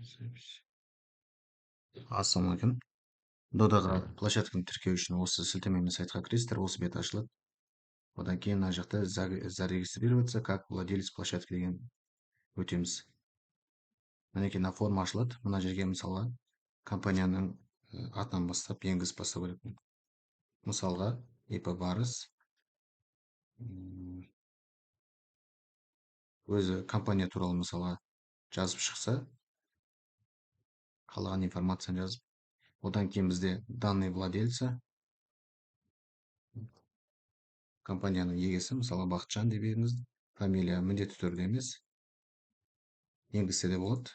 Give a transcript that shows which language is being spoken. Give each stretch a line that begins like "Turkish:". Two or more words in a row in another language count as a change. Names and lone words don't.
Kazakh: Ассалаумағалейкум. Додаға площадканы тіркеу үшін осы сілтемемен сайтқа кіресіздер, осы бет ашылады. Одан кейін мына жақта
Russian: зарегистрироваться как владелец площадки
Kazakh: деген өтеміз. Мінекей мына форма ашылады. Мына жерге мысалға компанияның атынан бастап енгізіп бастау керекпін. Мысалға ИП барыс өзі компания туралы мысалға жазып шықса, қалаған информацияны жазып, одан кейін бізде
Russian: данные владельца,
Kazakh: компанияның егесі, мысалы Бақытжан деп беріңіз, фамилия міндетті түрде емес, енгізсе де болады.